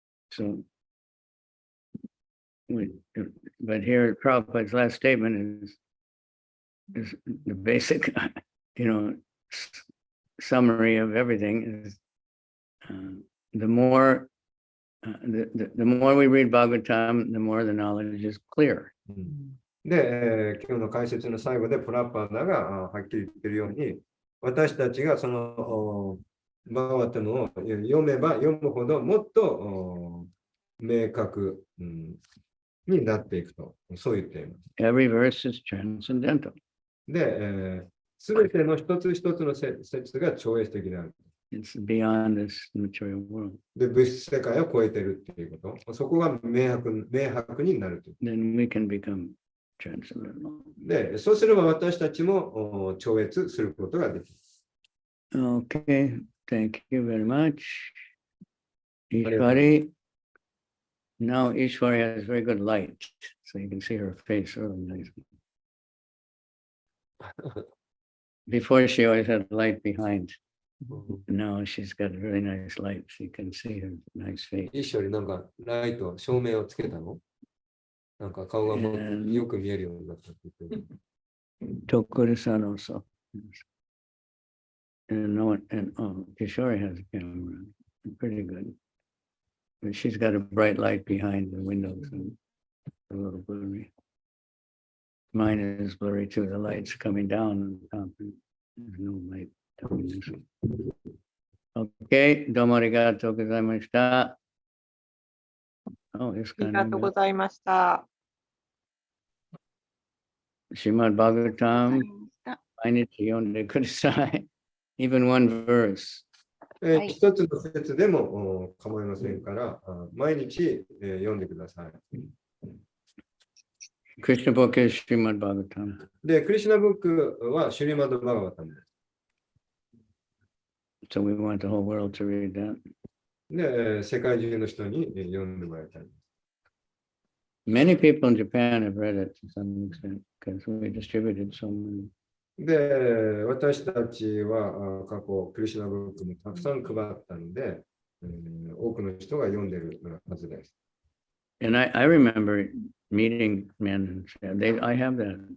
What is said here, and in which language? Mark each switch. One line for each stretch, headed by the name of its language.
English: so, but here Prabhupada's last statement is the basic, you know, summary of everything is the more the more we read Bhagavatam, the more the knowledge is clear.
Japanese: で、今日の解説の最後でプラッパーダがはっきり言ってるように、私たちがそのバガバタムを読めば読むほどもっと明確、になっていくと、そう言っています。
English: Every verse is transcendental.
Japanese: で、すべての一つ一つの説が超越的である。
English: It's beyond this material world.
Japanese: で、物質世界を超えているっていうこと。そこが明白になるという。
English: Then we can become transcendental.
Japanese: で、そうすれば私たちも超越することができる。
English: Okay, thank you very much. Ishwari. Now Ishwari has very good light, so you can see her face really nicely. Before she always had light behind. Now she's got a really nice light, so you can see her nice face.
Japanese: 一緒になんかライト、照明をつけたのなんか顔がもうよく見えるようになったって言ってる。
English: Tokuru-san also. And no one, and Kishore has a camera, pretty good. But she's got a bright light behind the windows and a little blurry. Mine is blurry too. The light's coming down on top. There's no light coming this way. Okay,
Japanese: domo arigatou gozaimashita.
English: Oh, this
Japanese: ありがとうご
English: kind of
Japanese: ざいました。 Srimad Bhagavatam, 毎日読んでください。
English: Even one verse.
Japanese: はい一つの説でも構いませんから、毎日読んでください。
English: Krishna book is Srimad Bhagavatam.
Japanese: で、クリシュナブックはシュリマド・バガバタムです。
English: So we want the whole world to read that.
Japanese: で、世界中の人に読んでもらいたい。
English: Many people in Japan have read it to some extent because we distributed so many.
Japanese: で、私たちは過去、クリシュナブックもたくさん配ったので、多くの人が読んでるはずです。
English: And I remember meeting men and said, I have that.